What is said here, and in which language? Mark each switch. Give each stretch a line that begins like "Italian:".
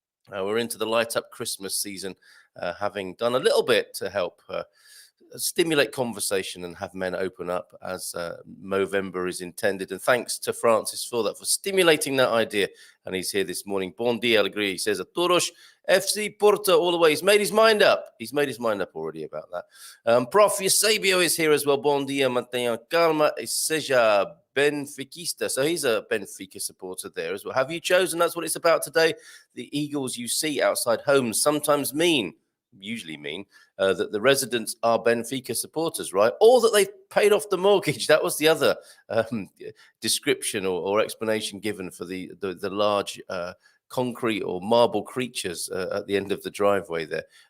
English: We're into the light up Christmas season, having done a little bit to help stimulate conversation and have men open up as Movember is intended. And thanks to Francis for that, for stimulating that idea. And he's here this morning.
Portuguese: Bom dia, alegria.
English: He says,
Portuguese: a todos
English: FC Porto all the way. He's made his mind up. He's made his mind up already about that. Prof. Eusebio is here as well.
Portuguese: Bom dia, mantenha calma e seja Benfiquista.
English: So he's a Benfica supporter there as well. Have you chosen? That's what it's about today. The Eagles you see outside homes sometimes usually mean that the residents are Benfica supporters, right? Or that they've paid off the mortgage. That was the other description or explanation given for the large concrete or marble creatures at the end of the driveway there.